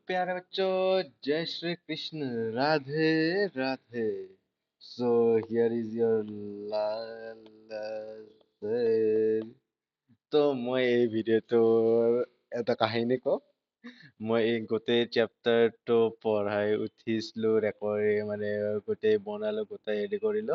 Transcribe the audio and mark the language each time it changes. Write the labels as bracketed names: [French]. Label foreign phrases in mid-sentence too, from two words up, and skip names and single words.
[Hindi] प्यारे बच्चों, जय श्री कृष्ण, राधे राधे। [English] so here is your লাল। [Assamese] তো মই এই ভিডিঅ'টোৰ এটা কাহিনী কওঁ। মই এই গোটেই চেপ্টাৰটো পঢ়াই উঠিছিলো, গোটেই বনালো, গোটেই হেৰি কৰিলো।